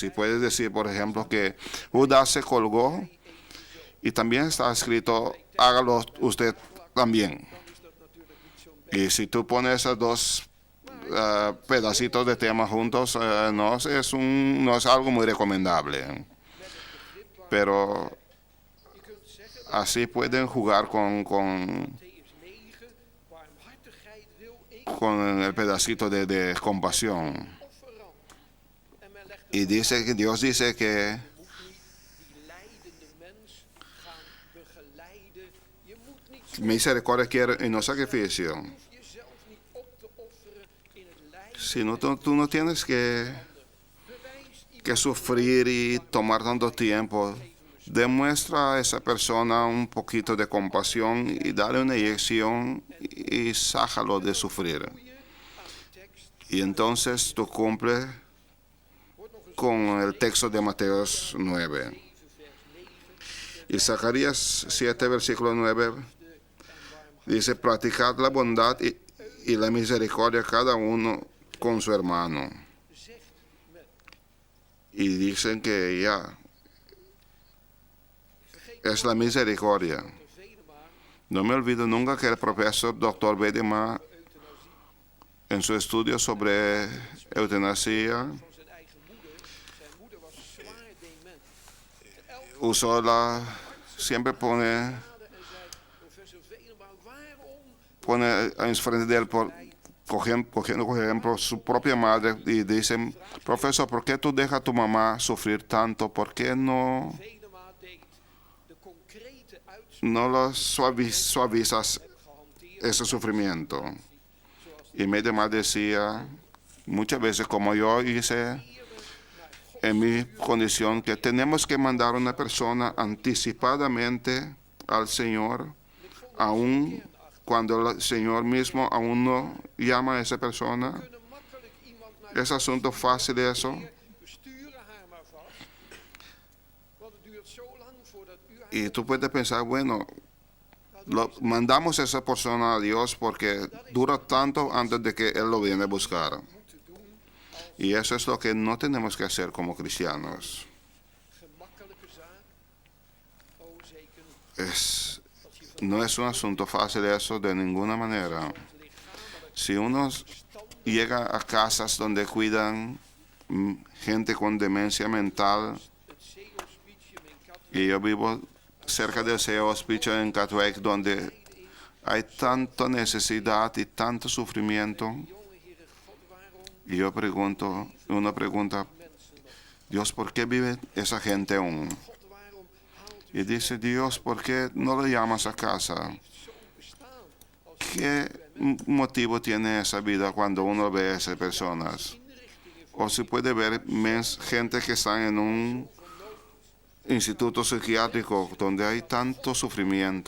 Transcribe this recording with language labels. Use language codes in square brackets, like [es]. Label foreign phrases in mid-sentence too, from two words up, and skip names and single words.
[es] Y puedes decir, por ejemplo, que Judas se colgó y también está escrito, hágalo usted también. [nl] dan is dat natuurlijk niet zo'n [es] Y si tú pones esos dos pedacitos de tema juntos, no es algo muy recomendable. Pero [nl] Je kunt zeggen, [es] así pueden jugar con [nl] Matthäus 9, warmhartigheid wil ik [es] con el pedacito de compasión. [nl] offeren. En men legt [es] Y dice que Dios dice que [nl] moet niet die lijdende mens gaan begeleiden. Je moet niet zo [es] misericordia quiere y no sacrificio. [nl] hoef jezelf niet op te offeren in het lijden. [es] Si no, tú no tienes [nl] Bewijs [es] que sufrir y tomar tanto tiempo. Demuestra a esa persona un poquito de compasión y dale una inyección y sácalo de sufrir. [nl] aan de tekst. [es] Y entonces tú cumples [nl] Wordt nog eens [es] con el texto de Mateo 9. [nl] 7 vers 9. [es] Y Zacarías 7, versículo 9, dice, practicad la bondad y la misericordia cada uno con su hermano. [nl] Zegt men, [es] Y dicen que ya [nl] vergeet [es] es la misericordia. [nl] er vele maar [es] No me olvido nunca que el profesor Dr. Bedema, [nl] euthanasie [es] en su estudio sobre eutanasia, [nl] van zijn eigen moeder. Zijn moeder was zwaar dement. En elke [es] usó siempre pone [nl] en zei, professor Venema, waarom [es] en frente de él, cogiendo por ejemplo su propia madre, y dicen, profesor, ¿por qué tú dejas a tu mamá sufrir tanto? ¿Por qué no [nl] Venema deed de concrete uitspraak [es] lo suavizas [nl] gehanteerd [es] ese sufrimiento? [nl] zoals [es] Y Bedema decía, muchas veces como yo hice [nl] eren naar God [es] en mi condición, que tenemos que mandar a una persona anticipadamente al Señor, aún cuando el Señor mismo aún no llama a esa persona. [nl] kunnen makkelijk iemand naar [es] Es asunto fácil eso. [nl] we sturen haar maar vast. Want het duurt zo lang voordat u haar [es] Y tú puedes pensar, bueno, mandamos a esa persona a Dios porque dura tanto antes de que Él lo viene a buscar. [nl] moeten doen als [es] Y eso es lo que no tenemos que hacer como cristianos. [nl] gemakkelijke zaak. Oh, zeker niet. [es] Es, [nl] Als je van [es] no es un asunto fácil eso de ninguna manera. [nl] het lichamelijk [es] Si uno [nl] stand [es] llega a casas donde cuidan gente con demencia mental, [nl] het zeehospitium in Katwijk [es] y yo vivo cerca del CEO Hospital en Katwijk, donde hay tanta necesidad y tanto sufrimiento, [nl] jonge Heere God, waarom [es] y uno pregunta, [nl] mensen nog? [es] Dios, ¿por qué vive esa gente aún? [nl] God, waarom haalt u [es] Y dice, Dios, ¿por qué no le llamas a casa? [nl] zo'n bestaan als [es] ¿Qué motivo tiene esa vida cuando uno ve a esas personas? [nl] inrichtingen [es] O se puede ver gente que están en institutos psiquiátricos donde hay tanto sufrimiento.